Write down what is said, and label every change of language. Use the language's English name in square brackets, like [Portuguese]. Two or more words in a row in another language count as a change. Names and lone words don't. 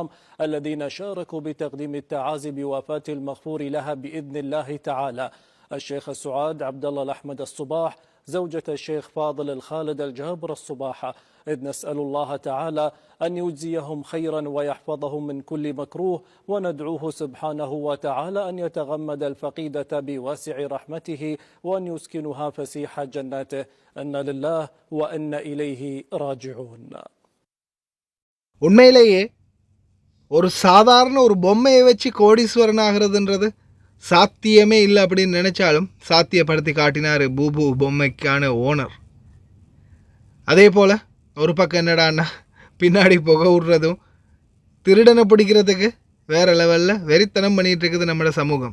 [Arabic] الذين شاركوا بتقديم التعازي بوفاة المغفور لها بإذن الله تعالى الشيخ سعاد عبد الله الأحمد الصباح زوجة الشيخ فاضل الخالد الجابر الصباح، إذ نسأل الله تعالى أن يجزيهم خيرا ويحفظهم من كل مكروه، وندعوه سبحانه وتعالى أن يتغمد الفقيدة بواسع رحمته وأن يسكنها فسيح جناته. إنا لله وإنا إليه راجعون. [Tamil] உண்மையிலேயே ஒரு சாதாரண ஒரு பொம்மையை வச்சு கோடீஸ்வரன் ஆகிறதுன்றது சாத்தியமே இல்லை அப்படின்னு நினச்சாலும் சாத்தியப்படுத்தி காட்டினார் பூபு பொம்மைக்கான ஓனர். அதே போல் ஒரு பக்கம் என்னடான்னா பின்னாடி புகை விடுறதும் திருடனை பிடிக்கிறதுக்கு வேறு லெவலில் வெறித்தனம் பண்ணிகிட்டு இருக்குது நம்மளோட சமூகம்.